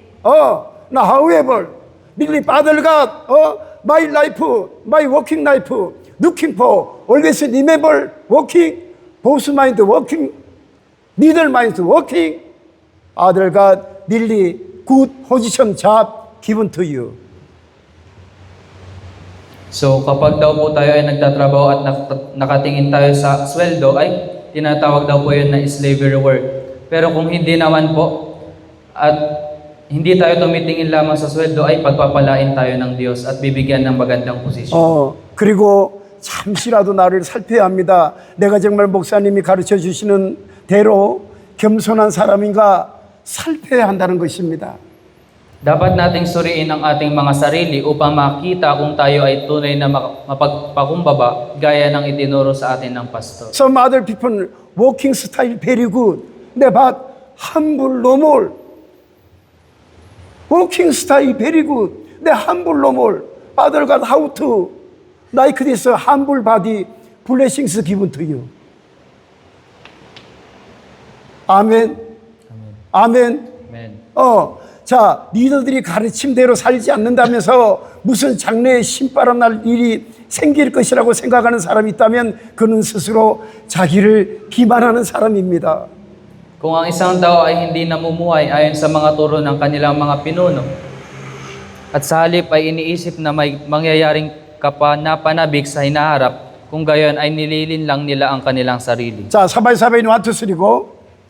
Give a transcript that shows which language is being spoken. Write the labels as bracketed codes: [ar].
[en] Now, however, really, Father God, my life, my working life, looking for, always remember working, both mind working, middle mind working, Father God, really good position job given to you. [tl] So kapag daw po tayo ay nagtatrabaho at nakatingin tayo sa sweldo ay tinatawag daw po yun na slavery work. Pero kung hindi naman po at hindi tayo tumitingin lamang sa sweldo ay pagpapalain tayo ng Diyos at bibigyan ng magandang posisyon. [ko] 그리고 잠시라도 나를 살펴야 합니다. 내가 정말 목사님이 가르쳐 주시는 대로 겸손한 사람인가 살펴야 한다는 것입니다. [tl] Dapat nating suriin ang ating mga sarili upang makita kung tayo ay tunay na mapagpakumbaba gaya ng itinuro sa atin ng pastor. [en] Some other people walking style very good. But humble no more. Walking style very good. humble no more. Father God, how to like this humble body blessings given to you. [ko] 아멘. 아멘. [en] Amen. [ko] 자, 리더들이 가르침대로 살지 않는다면서 무슨 장래에 신바람 날 일이 생길 것이라고 생각하는 사람이 있다면 그는 스스로 자기를 기만하는 사람입니다. [tl] Kung ang isang tao ay hindi namumuhay ayon sa mga turo ng kanilang mga pinuno at sa halip ay iniisip na may mangyayaring kapanapanabik sa hinaharap, kung gayon ay nililin lang nila ang kanilang sarili. 자, sabay-sabay 1, 2, 3 go.